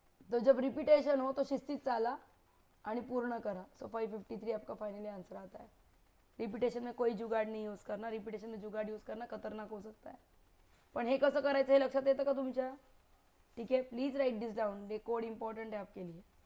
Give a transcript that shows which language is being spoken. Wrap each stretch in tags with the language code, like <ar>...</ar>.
<mr>तो जब रिपीटेशन हो तो शिस्तीत चाला आणि पूर्ण करा।</mr> <hi>सो 553 आपका फाइनली आंसर आता है। रिपीटेशन में कोई जुगाड़ नहीं यूज करना, रिपीटेशन में जुगाड़ यूज करना खतरनाक हो सकता है।</hi> <mr>पण हे कसं करायचं हे लक्षात येतं का तुमच्या?</mr> <hi>ठीक है,</hi> <en>please write this down,</en> <hi>ये कोड इंपॉर्टेंट है आपके लिए।</hi>